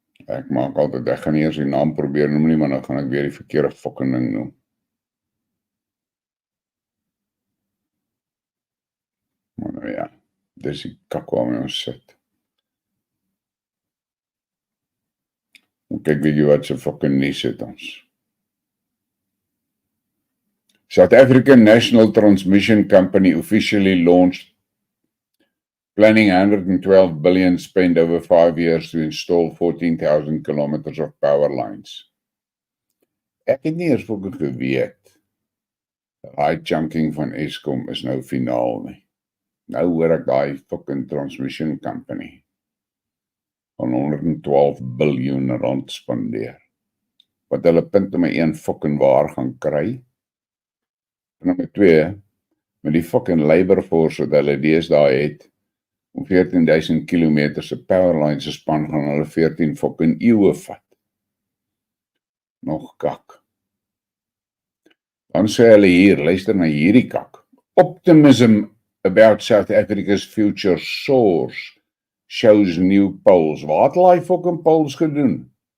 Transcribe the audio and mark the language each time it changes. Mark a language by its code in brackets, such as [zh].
[af] Ek maak altyd, ek gaan nie eers die naam probeer noem nie, maar dan gaan ek weer die verkeerde fucking ding noem. Maar nou ja, dis die kak waarmee ons sit. En kyk weet jy wat se fucking nuus het ons. [en] South African National Transmission Company officially launched planning 112 billion spent over 5 years to install 14,000 kilometers of power lines. [af] Ek het nie eers fucking geweet. Daai chunking van Eskom is nou finaal nie. Nou hoor ek daai fucking [en] transmission company. [af] van 112 biljoen rand spandeer. Wat hulle punt om 'n fucking waar gaan kry. En nommer 2, met die fucking [en] labor force [af] wat hulle deesdae het, om 14.000 kilometer se powerline se span gaan hulle 14 fucking eeue vat. Nog kak. Dan sê hulle hier, luister na hierdie kak. [en] Optimism about South Africa's future soars shows new polls. [af] Waar het hulle fucking polls gedoen?